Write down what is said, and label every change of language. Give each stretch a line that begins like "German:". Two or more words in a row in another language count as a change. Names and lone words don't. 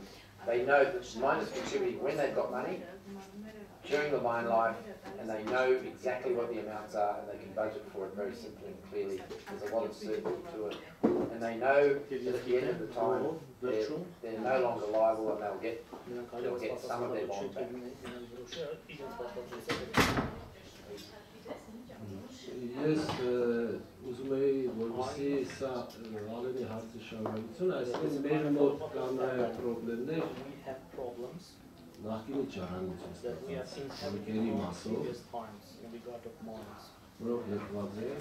English: They know that the miners contributing when they've got money, during the mine life, and they know exactly what the amounts are, and they can budget for it very simply and clearly. There's a lot of certainty to it. And they know that at the end of the time, they're no longer liable, and they'll get some of their bond back.
Armenian: Ես ուզում էի, որպեսզի սա Ալենի հարցի շարունակություն, այսինքն մեր մոտ կան նաև պրոբլեմներ նախկինի ճառանգություն, հանքերի մասով, որով լքված